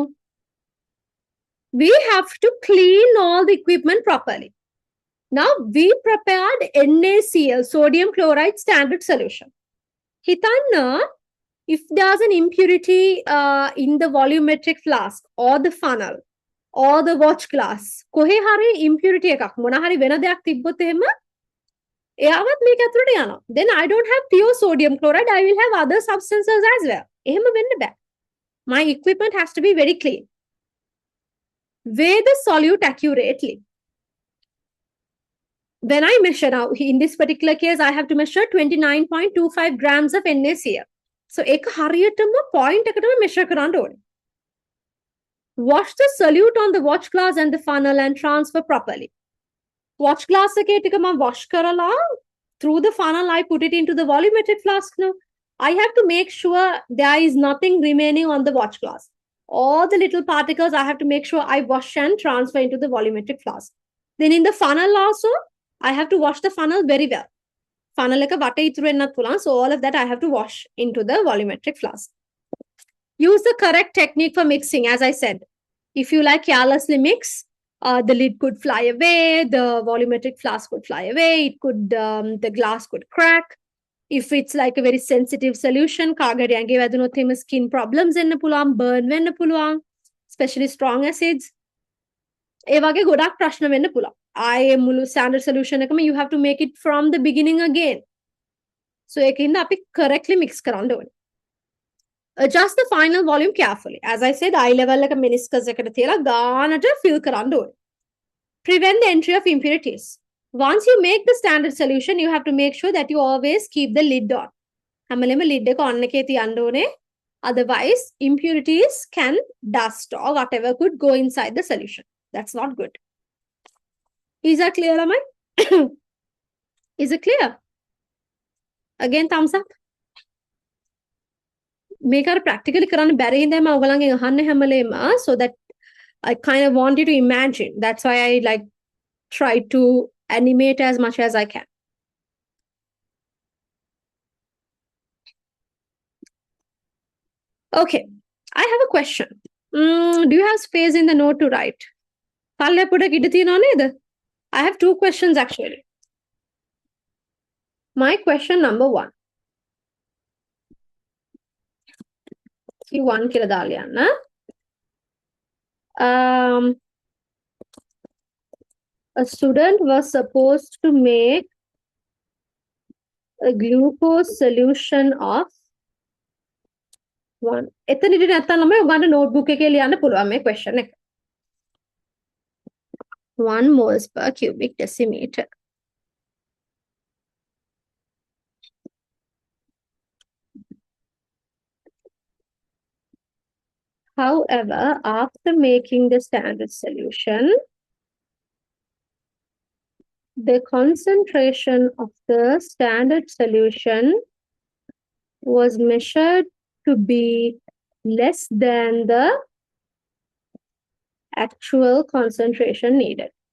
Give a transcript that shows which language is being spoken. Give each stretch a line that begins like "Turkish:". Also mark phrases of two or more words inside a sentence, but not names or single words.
English: We have to clean all the equipment properly. Now, we prepared NaCl, sodium chloride standard solution. Hitanna, if there's an impurity in the volumetric flask or the funnel or the watch glass,
Sinhala: කොහේ හරි impurity එකක් මොන හරි වෙන දෙයක් තිබ්බොත් එහෙම එයාවත් මේක ඇතුළට යනවා.
English: Then I don't have pure sodium chloride, I will have other substances as well.
Sinhala: එහෙම වෙන්න බෑ.
English: My equipment has to be very clean. Weigh the solute accurately. When I measure now, in this particular case, I have to measure 29.25 grams of NaCl. So,
Sinhala: එක හරියටම point එකටම measure කරන්න ඕනේ.
English: Wash the solute on the watch glass and the funnel and transfer properly. Watch glass
Sinhala: එකේ ටික මම wash කරලා
English: through the funnel I put it into the volumetric flask now. I have to make sure there is nothing remaining on the watch glass. All the little particles I have to make sure I wash and transfer into the volumetric flask. Then in the funnel also, I have to wash the funnel very well.
Sinhala: Funnel එක වටේ ඉතුරු වෙන්නත් පුළුවන්.
English: So all of that I have to wash into the volumetric flask. Use the correct technique for mixing, as I said. If you like carelessly mix, the lid could fly away, the volumetric flask could fly away, the glass could crack. If it's like a very sensitive solution,
Sinhala: කාගරි ඇඟේ වැදුනොත් එහෙම
English: skin problems
Sinhala: එන්න පුළුවන්, burn වෙන්න පුළුවන්,
English: especially strong acids.
Sinhala: ඒ වගේ ගොඩක් ප්‍රශ්න වෙන්න පුළුවන්. ආයේ මුළු
English: standard solution
Sinhala: එකම
English: you have to make it from the beginning again.
Sinhala: So ඒකින්ද අපි
English: correctly mix
Sinhala: කරන්න ඕනේ.
English: Adjust the final volume carefully. As I said, eye level
Sinhala: එක meniscus එකට තියලා ගානට fill කරන්න ඕනේ.
English: Prevent the entry of impurities. Once you make the standard solution, you have to make sure that you always keep the lid on.
Sinhala: හැමලෙම lid එක on එකේ තියන්න ඕනේ.
English: Otherwise, impurities can dust or whatever could go inside the solution. That's not good. Is that clear, Amai? Is it clear? Again, thumbs up.
Sinhala: මේක අර practically කරන්න බැරි හින්දා මම ඔයගලන්ගෙන් අහන්නේ හැමලේම,
English: so that I kind of want you to imagine. That's why I like try to animate as much as I can. Okay, I have a question. Do you have space in the note to write?
Sinhala: පල්ලෙ පොඩක් ඉඩ තියනව නේද?
English: I have two questions actually. My question number 1.
Sinhala: Q1 කියලා දාලා යන්න.
English: A student was supposed to make a glucose solution of one.
Sinhala: එතනට නැත්තම් ළමයි ඔයගන්ට notebook එකේ ලියන්න පුළුවන් මේ question එක.
English: 1 moles per cubic decimeter. However, after making the standard solution, the concentration of the standard solution was measured to be less than the actual concentration needed.